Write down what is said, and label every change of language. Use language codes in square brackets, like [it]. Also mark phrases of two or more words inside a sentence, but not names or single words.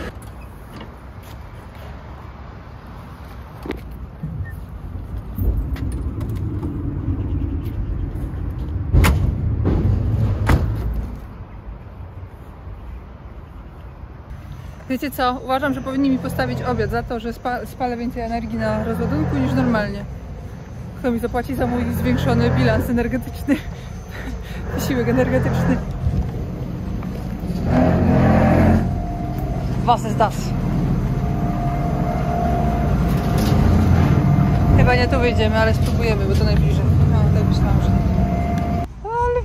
[pl] Wiecie co? Uważam, że powinni mi postawić obiad za to, że spalę więcej energii na rozładunku niż normalnie. Kto mi zapłaci za mój zwiększony bilans energetyczny? Wysiłek energetyczny. [de] Was ist das? [pl] Chyba nie tu wyjdziemy, ale spróbujemy, bo to najbliżej. No, tak myślałam, że nie.